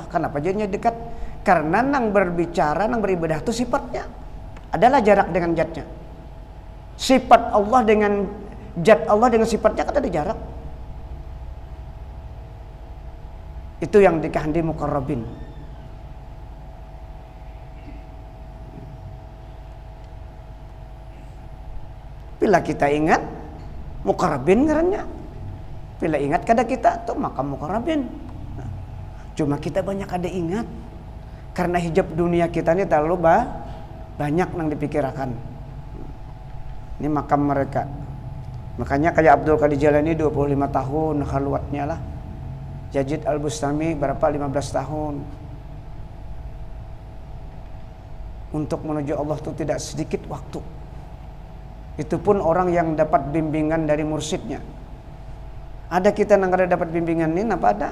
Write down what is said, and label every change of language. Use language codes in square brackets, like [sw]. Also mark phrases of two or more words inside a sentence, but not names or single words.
[id] Kenapa jadinya dekat? Karena nang berbicara, nang beribadah itu sifatnya adalah jarak dengan zatnya. Sifat Allah dengan zat Allah dengan sifatnya kan ada jarak. Itu yang dikehendaki muqarrabin. Bila kita ingat muqarrabin ngarannya. [bjn] Bila ingat kada kita tuh makam muqarrabin. [id] Nah, cuma kita banyak kada ingat karena hijab dunia kita ini terlalu banyak nang dipikirkan. Ini makam mereka. Makanya kayak Abdul Qadir Jalani 25 tahun khalwatnya lah. Yazid Al-Bustami berapa 15 tahun. Untuk menuju Allah itu tidak sedikit waktu. Itu pun orang yang dapat bimbingan dari mursyidnya. Ada kita yang ada dapat bimbingan ini apa ada?